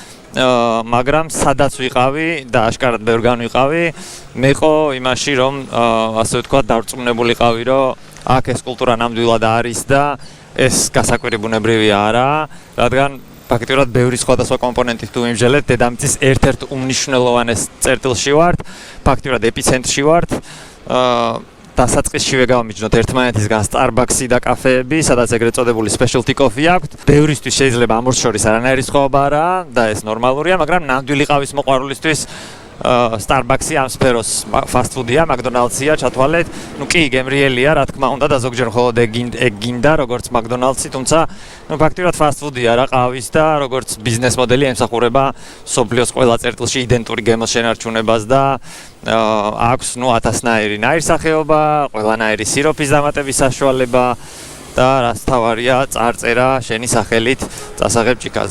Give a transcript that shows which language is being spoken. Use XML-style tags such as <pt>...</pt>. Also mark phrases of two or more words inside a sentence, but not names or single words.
<ka>მაგრამ სადაც ვიყავი და აშკარად ბევრგან ვიყავი, მე ყო იმაში რომ ასე ვთქვათ დარწმუნებული ყავი, რომ აქ ეს კულტურა ნამდვილად არის და ეს გასაკვირი ბუნებრივია არა, რადგან ფაქტიურად ბევრი სხვადასხვა კომპონენტით თუ ვიმსჯელეთ, დედამიწის ერთ-ერთ უმნიშვნელოვანეს წერტილში ვართ, ფაქტიურად ეპიცენტრში ვართ. დასაწყისშივე გავამიჯნოთ ერთმანეთისგან Starbucks-ი და კაფეები, სადაც ეგრეთ წოდებული</ka> <en>specialty coffee</en> <ka>აქვთ. ბევრისთვის შეიძლება ამორს შორის არანაირი სხვაობა არაა და ეს ნორმალურია, მაგრამ ნამდვილი ყავის მოყვარულისთვის Starbucks-ი ამ სფეროს</ka> <en>fast food-</en> <ka>ია, McDonald's-ია, ჩათვალეთ. ნუ კი, გემრიელია, რა თქმა უნდა და ზოგჯერ მხოლოდ ეგ გინდა, როგორც McDonald's-ი, თუმცა ნუ ფაქტიურად</ka> <en>fast food-</en> <ka>ია რა ყავის და როგორც ბიზნეს მოდელი ემსახურება მსოფლიოს ყველა წერტილში იდენტური გემოს შენარჩუნებას და აქვს ნუ 1000-ნაირი ნაირსახეობა, ყველანაირი სიროფის დამატების საშუალება და რაც თავარია, წარწერა შენი სახელით წასაღებ ჭიქაზე.</ka>